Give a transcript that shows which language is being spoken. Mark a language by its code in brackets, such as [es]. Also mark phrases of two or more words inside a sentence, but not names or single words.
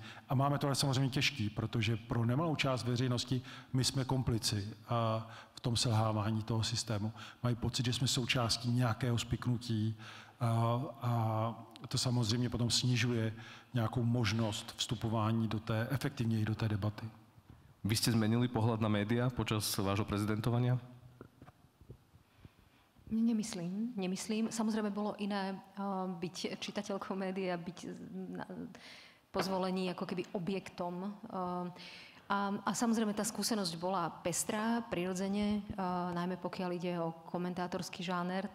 [cs] A máme to ale samozřejmě těžký, protože pro nemalou část veřejnosti my jsme komplici v tom selhávání toho systému. Mají pocit, že jsme součástí nějakého spiknutí a to samozřejmě potom snižuje nějakou možnost vstupování efektivněji do té debaty. [sk] Vy ste zmenili pohľad na médiá počas vášho prezidentovania? Nemyslím. Samozrejme bolo iné byť čitateľkou médií a byť po zvolení ako keby objektom. A samozrejme tá skúsenosť bola pestrá, prirodzene, najmä pokiaľ ide o komentátorský žáner.